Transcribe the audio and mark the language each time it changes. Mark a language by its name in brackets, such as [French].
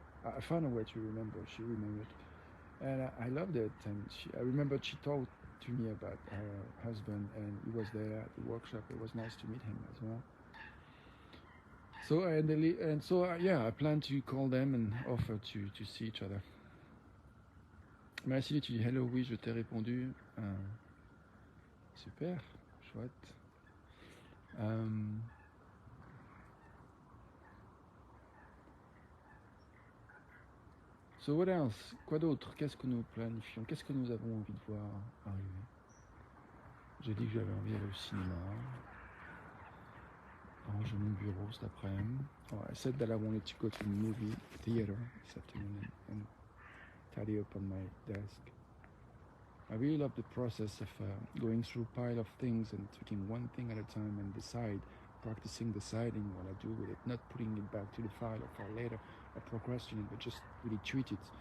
[English] I found a way to remember. She remembered, and I loved it. And I remembered she talked to me about her husband, and he was there at the workshop. It was nice to meet him as well. So I plan to call them and offer to see each other. [French] Merci, tu dis hello, oui, je t'ai répondu. Super, chouette. [English] So what else? [French] Quoi d'autre? Qu'est-ce que nous planifions? Qu'est-ce que nous avons envie de voir arriver? J'ai dit que j'avais envie d'aller au cinéma. Ranger mon bureau cet après-midi. [English] I said that I wanted to go to the movie theater this afternoon and tidy up on my desk. I really love the process of going through a pile of things and taking one thing at a time and practicing deciding what I do with it, not putting it back to the file or for later, or procrastinate, but just really treat it.